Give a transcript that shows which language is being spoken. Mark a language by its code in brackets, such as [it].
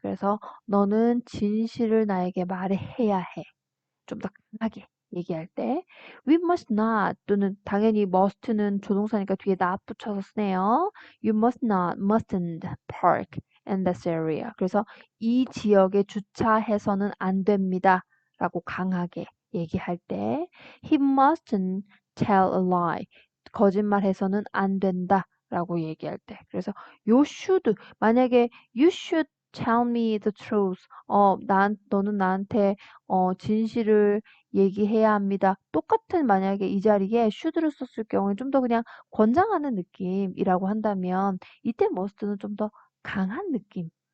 [ko] 그래서 너는 진실을 나에게 말해야 해. 좀 더 강하게 얘기할 때 [en] we must not [ko] 또는 당연히 must는 조동사니까 뒤에 not 붙여서 쓰네요. [en] You must not, mustn't park in this area. [ko] 그래서 이 지역에 주차해서는 안 됩니다. 라고 강하게 얘기할 때 [en] he mustn't tell a lie. [ko] 거짓말해서는 안 된다. 라고 얘기할 때. 그래서 [en] you should [ko] 만약에 you should [en] tell me the truth. [ko] 너는 나한테 진실을 얘기해야 합니다. 똑같은 만약에 이 자리에 should를 썼을 경우에 좀 더 그냥 권장하는 느낌이라고 한다면 이때 must는 좀 더 강한 느낌.